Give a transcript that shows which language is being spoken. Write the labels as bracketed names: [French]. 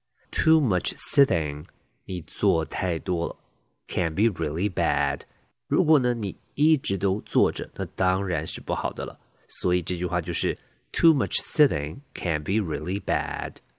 [English] Too much sitting, [Chinese] 你坐太多了 [English] can be really bad. [Chinese] 如果呢你一直都坐着，那当然是不好的了。所以这句话就是 [English] Too much sitting can be really bad.